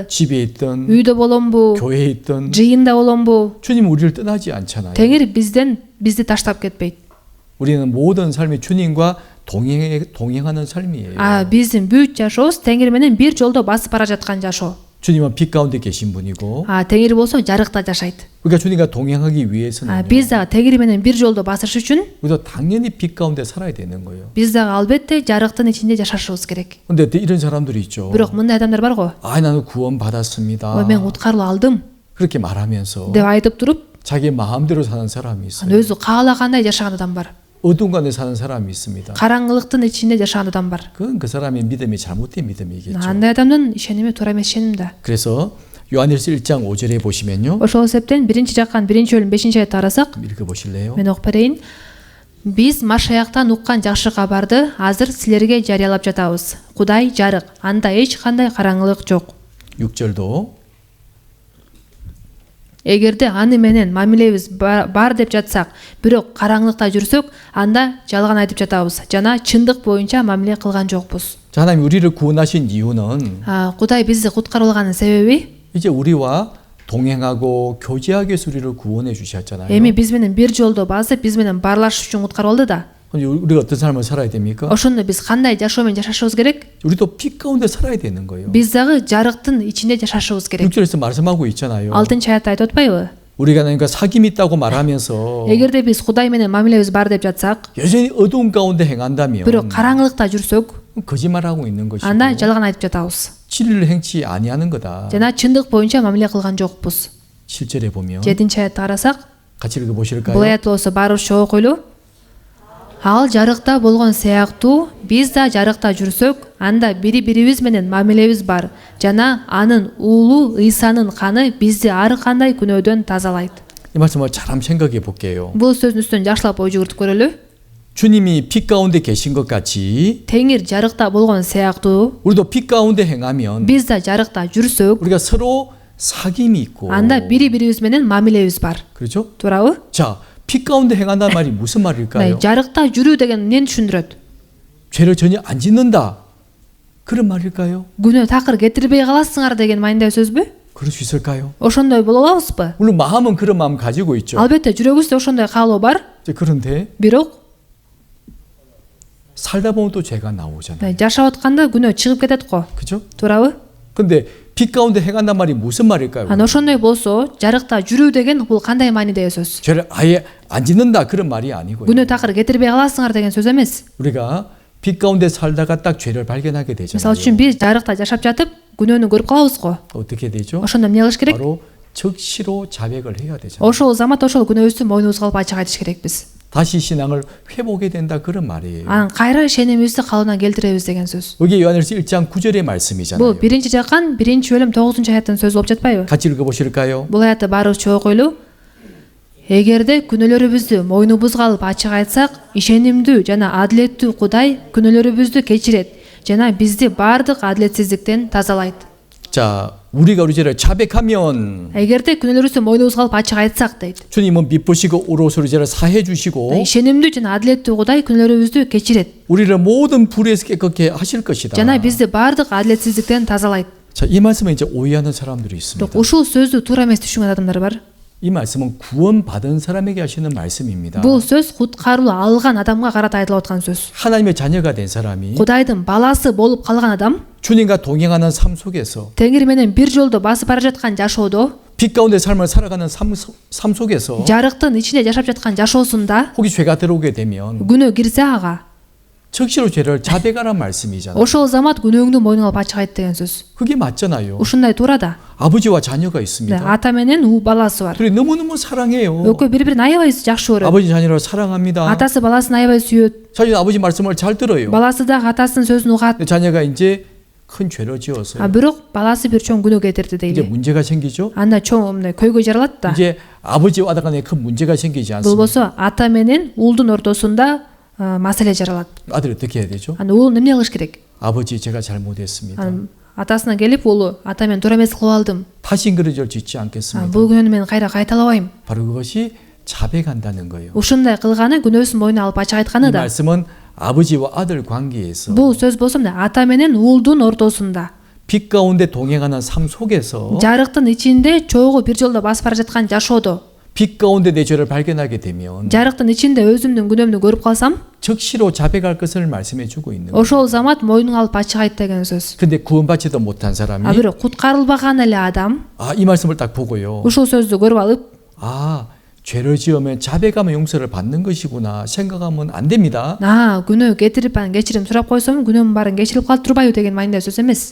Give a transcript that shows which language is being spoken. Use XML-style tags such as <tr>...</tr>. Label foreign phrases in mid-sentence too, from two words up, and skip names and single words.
<ko>집에 있든</ko> <ky>Үйдө боломбу?</ky> <ko>교회에 있든</ko> <ky>Жыйында боломбу?</ky> <ko>주님은 우리를 떠나지 않잖아요.</ko> <ky>Теңир бизди таштап кетпейт.</ky> <ko>우리는 모든 삶이 주님과 동행하는 삶이에요.</ko> <ky>Биздин бүт жашообуз теңир менен бир жолдо басып бара жаткан жашоо.</ky> <ko>주님은 빛 가운데 계신 분이고</ko> <ky>Теңир болсо жарыкта жашайт.</ky> <ko>우리가 주님과 동행하기 위해서는</ko> <ky>Биз дагы теңир менен бир жолдо басыш үчүн</ky> <ko>우리도 당연히 빛 가운데 살아야 되는 거예요.</ko> <ky>биз дагы албетте жарыктын ичинде жашашыбыз керек.</ky> <ko>근데 이런 사람들이 있죠.</ko> <ky>Бирок мындай адамдар бар го.</ky> <ko>나는 구원 받았습니다.</ko> <ky>Мен куткарылып алдым</ky> <ko>그렇게 말하면서</ko> <ky>деп айтып туруп,</ky> <ko>자기 마음대로 사는 사람이 있어요.</ko> <ky>өзү каалагандай жашаган адам бар.</ky> <ko>어두운 가운데 사는 사람이 있습니다.</ko> <ky>Караңгылыктын ичинде жашаган адам бар.</ky> <ko>그건 그 사람의 믿음이 잘못된 믿음이겠죠.</ko> <ky>Андай адамдын ишеними туура эмес ишеним да.</ky> <ko>그래서 요한일서 1장 5절에 보시면요.</ko> <ky>Ошол себептен 1-бөлүм 5-аятты карасак,</ky> <ko>읽어 보실래요?</ko> <ky>мен окуп берейин. Биз Машаяктан уккан жакшы кабарды азыр силерге жарыялап жатабыз. Кудай жарык, анда эч кандай караңгылык жок.</ky> <ko>6절도</ko> <ky>Эгерде аны менен мамилебиз бар деп жатсак, бирок караңгылыкта жүрсөк, анда жалган айтып жатабыз жана чындык боюнча мамиле кылган жокпуз.</ky> <ko>자, 하나님 우리를 구원하신 이유는</ko> <ky>Кудай бизди куткарылганын себеби</ky> <ko>이제 우리와 동행하고 교제하기 위해서 우리를 구원해 주셨잖아요.</ko> <ky>эми биз менен бир жолдо басып, биз менен баарлашыш үчүн куткарып алды да.</ky> <ko>우리가 어떤 삶을 살아야 됩니까?</ko> <ky>Ошондо биз кандай жашоо менен жашашыбыз керек?</ky> <ko>우리도 빛 가운데 살아야 되는 거예요.</ko> <ky>Биз дагы жарыктын ичинде жашашыбыз керек.</ky> <ko>6절에서 말씀하고 있잖아요.</ko> <ky>6-аятта айтып атпайбы?</ky> <ko>우리가 그러니까 사귐이 있다고 말하면서</ko> <ky>эгерде биз Кудай менен мамилебиз бар деп жатсак,</ky> <ko>여전히 어두운 가운데 행한다면</ko> <ky>бирок караңгылыкта жүрсөк,</ky> <ko>거짓말하고 있는 것이고</ko> <ky>анда жалган айтып жатабыз.</ky> <ko>진리를 행치 아니하는 거다.</ko> <ky>Жана чындык боюнча мамиле кылган жокпуз.</ky> <ko>7절에 보면</ko> <ky>7 аятты карасак,</ky> <ko>같이 읽어보실까요?</ko> <ky>бул аят болсо баарыбызча окуйлу. Ал жарыкта болгон сыяктуу биз да жарыкта жүрсөк, анда бири-бирибиз менен мамилебиз бар. Жана анын уулу Ыйсанын каны бизди ар кандай күнөөдөн тазалайт.</ky> <ko>이 말씀을 잘 한번 생각해 볼게요.</ko> <ky>Бул сөздүн үстүнөн жакшылап ой жүгүртүп көрөлү.</ky> <ko>주님이 빛 가운데 계신 것 같이</ko> <ky>Теңир жарыкта болгон сыяктуу</ky> <ko>우리도 빛 가운데 행하면</ko> <ky>биз да жарыкта жүрсөк,</ky> <ko>우리가 서로 사귐이 있고</ko> <ky>анда бири-бирибиз менен мамилебиз бар.</ky> <ko>그렇죠?</ko> <ky>Туурабы?</ky> <ko>자, 빛 가운데 행한다는 말이 무슨 말일까요?</ko> <ky>жарыкта жүрүү деген эмнени түшүндүрөт?</ky> <ko>죄를 전혀 안 짓는다. 그런 말일까요?</ko> <ky>Күнөө такыр кетирбей каласыңар деген майндай сөзбү?</ky> <ko>그럴 수 있을까요?</ko> <ky>Ошондой боло алабызбы?</ky> <ko>물론 마음은 그런 마음 가지고 있죠.</ko> <ky>Албетте жүрөгүбүздө ошондой каалоо бар.</ky> <ko>그런데</ko> <ky>Бирок</ky> <ko>살다 보면 또 죄가 나오잖아요.</ko> <ky>жашап атканда күнөө чыгып кетет го.</ky> <ko>그죠?</ko> <ky>Туурабы?</ky> <ko>근데 빛 가운데 행한다는 말이 무슨 말일까요?</ko> <ky>Ана ошондой болсо, жарыкта жүрүү деген бул кандай маанидеги сөз?</ky> <ko>죄를 아예 안 짓는다 그런 말이 아니고요.</ko> <ky>күнөө такыр кетирбей каласыңар деген сөз эмес.</ky> <ko>우리가 빛 가운데 살다가 딱 죄를 발견하게</ko> <ky>Мисалы</ky> <ko>되잖아요.</ko> <ky>үчүн биз жарыкта жашап жатып, күнөөнү көрүп калабыз го.</ky> <ko>어떻게 되죠?</ko> <ky>Ошондо эмне кылыш керек?</ky> <ko>바로 즉시로 자백을 해야 되잖아요.</ko> <ky>Ошол замат ошол күнөөбүздү мойнубузга алып ачык айтыш керекпиз.</ky> <ko>다시 신앙을 회복해야 된다 그런 말이에요.</ko> <ky>Анан кайра ишенимибизди калыбына келтиребиз деген сөз.</ky> <ko>여기 요한일서 1장 9절의</ko> <ky>Бул</ky> <ko>말씀이잖아요.</ko> <ky>1-жакан 1-бөлүм 9-аяттын сөзү болуп жатпайбы?</ky> <ko>같이 읽어보실까요?</ko> <ky>Бул аятты баарыбызча окуйлу. Эгерде күнөөлөрүбүздү мойнубузга алып ачык айтсак, ишенимдүү жана адилеттүү Кудай күнөөлөрүбүздү кечирет жана бизди баардык адилетсиздиктен тазалайт.</ky> <ko>자, 우리가 우리 죄를 자백하면</ko> <ky>Эгерде күнөөлөрүбүздү мойнубузга алып ачык айтсак дейт.</ky> <ko>주님은 미쁘시고 우로서 우리 죄를 사해 주시고</ko> <ky>ишенимдүү жана адилеттүү Кудай күнөөлөрүбүздү кечирет</ky> <ko>우리를 모든 불에서 깨끗게 하실 것이다.</ko> <ky>жана бизди баардык адилетсиздиктен тазалайт.</ky> <ko>자, 이 말씀에 이제 오해하는 사람들이 있습니다.</ko> <ky>Бирок ушул сөздү туура эмес түшүнгөн адамдар бар.</ky> <ko>이 말씀은 구원받은 사람에게 하시는 말씀입니다.</ko> <ky>Бул сөз куткаруу алган адамга карата айтылып аткан сөз.</ky> <ko>하나님의 자녀가 된 사람이</ko> <ky>Кудайдын баласы болуп калган адам</ky> <ko>주님과 동행하는 삶 속에서</ko> <ky>Теңир менен бир жолдо басып бара жаткан жашоодо,</ky> <ko>빛 가운데 삶을 살아가는 삶 속에서</ko> <ky>жарыктын ичинде жашап жаткан жашоосунда</ky> <ko>혹시 죄가 들어오게 되면</ko> <ky>күнөө кирсе ага,</ky> <ko>즉시로 죄를 자백하라는 말씀이잖아요.</ko> <ky>ошол замат күнөөңдү мойнуңа алып ачык айт деген сөз.</ky> <ko>그게 맞잖아요.</ko> <ky>Ушундай туура да.</ky> <ko>아버지와 자녀가 있습니다.</ko> <ky>ата менен уу баласы бар.</ky> <ko>둘이 너무너무 사랑해요.</ko> <ky>Экөө бири-бирин аябай жакшы көрөт.</ky> <ko>아버지 자녀를 사랑합니다.</ko> <ky>Атасы баласын аябай сүйөт.</ky> <ko>자녀는 아버지 말씀을 잘 들어요.</ko> <ky>Баласы да атасынын сөзүн угат.</ky> <ko>근데 자녀가 이제 큰 죄를 지어서</ko> <ky>Бирок баласы бир чоң күнөө кетирди</ky> <ko>이제</ko> <ky>дейли.</ky> <ko>문제가 생기죠.</ko> <ky>Анда чоң эмне көйгөй жаралат да.</ky> <ko>이제 아버지와 아들 간에 큰 문제가 생기지</ko> <ky>Бул</ky> <ko>않습니까?</ko> <ky>болсо ата менен уулдун ортосунда маселе жаралат.</ky> <ko>아들이 어떻게 해야 되죠?</ko> <ky>Анда уулун эмне кылыш керек?</ky> <ko>아버지 제가 잘못했습니다.</ko> <ky>Атасына келип уулу, ата мен туура эмес кылып алдым.</ky> <ko>다신 그런 죄를 짓지 않겠습니다.</ko> <ky>Бул күнөөнү мен кайра кайталабайм.</ky> <ko>바로 그것이 자백한다는 거예요.</ko> <ky>Ушундай кылганы күнөөсүн мойнуна алып ачык</ky> <ko>이</ko> <ky>айтканы да.</ky> <ko>말씀은 아버지와 아들 관계에서</ko> <ky>Бул сөз болсо эмне? Ата менен уулдун ортосунда,</ky> <ko>빛 가운데 동행하는 삶 속에서</ko> <ky>жарыктын ичинде чогуу бир жолдо басып бара жаткан жашоодо,</ky> <ko>빛 가운데 내 죄를 발견하게 되면</ko> <ky>жарыктын ичинде өзүмдүн күнөөмдү көрүп калсам,</ky> <ko>즉시로 자백할 것을 말씀해 주고 있는 거예요.</ko> <ky>ошол замат мойнуңа алып ачык айт деген сөз.</ky> <ko>근데 구원받지도 못한 사람이</ko> <ky>Бирок куткарылбаган эле адам</ky> <ko>이 말씀을 딱 보고요.</ko> <ky>ушул сөздү көрүп алып,</ky> <ko>죄를 지으면 자백하면 용서를 받는 것이구나 생각하면 안 됩니다.</ko> <ky>күнөө кетирип анан кечирим сурап койсом, күнөөмдүн баарын кечирип калып турбайбы деген майндай сөз эмес.</ky>